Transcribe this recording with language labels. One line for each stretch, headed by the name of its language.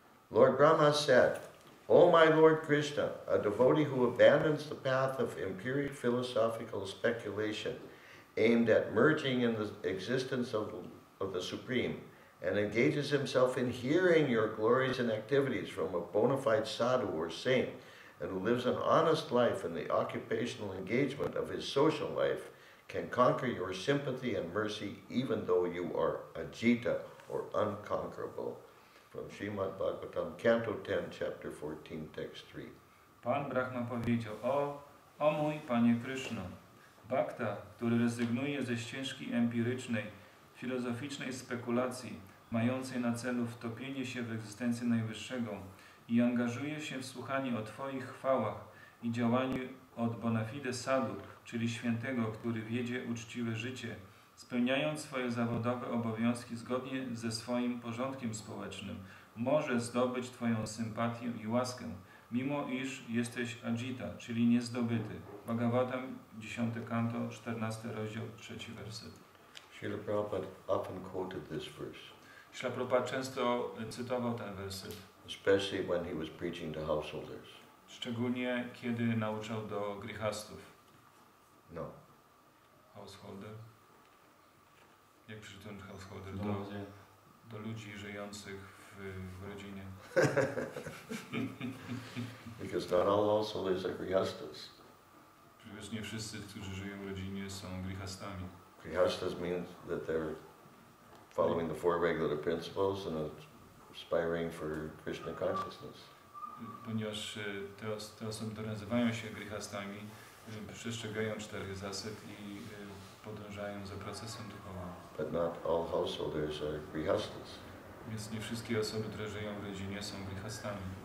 English: Lord Brahma said, O my Lord Krishna, a devotee who abandons the path of empiric philosophical speculation aimed at merging in the existence of the Supreme and engages himself in hearing your glories and activities from a bona fide sadhu or saint, and who lives an honest life in the occupational engagement of his social life, can conquer your sympathy and mercy even though you are ajita or unconquerable. From Srimad Bhagavatam, Canto 10, Chapter 14, Text 3.
Polish: Pan Brahma powiedział, o mój Panie Kryszno, bhakta, który rezygnuje ze ścieżki empirycznej, filozoficznej spekulacji, mającej na celu wtopienie się w egzystencję Najwyższego i angażuje się w słuchanie o Twoich chwałach i działaniu od bona fide sadhu, czyli świętego, który wiedzie uczciwe życie, spełniając swoje zawodowe obowiązki zgodnie ze swoim porządkiem społecznym, może zdobyć Twoją sympatię i łaskę, mimo iż jesteś ajita, czyli niezdobyty. Bhagavatam, 10 kanto, 14 rozdział, 3 werset.
English: Srila Prabhupada often quoted this verse,
Polish: Śrila Prabhupada często cytował ten werset,
English: especially when he was preaching to householders.
Polish: szczególnie kiedy nauczał do grihastów. No.
English: Householder?
Polish: Jak przeczytam householder? No, Do ludzi żyjących w rodzinie.
English: Because not all householders are grihastas.
Polish: Przecież nie wszyscy, którzy żyją w rodzinie, są grihastami.
English: Grihastas means that they're following the four regular principles and aspiring for Krishna consciousness.
Polish: Ponieważ te osoby, które nazywają się grihastami, przestrzegają 4 zasad i podążają za procesem duchowym.
English: But not all householders are grihastas.
Polish: Więc nie wszystkie osoby, które żyją w rodzinie, są grihastami.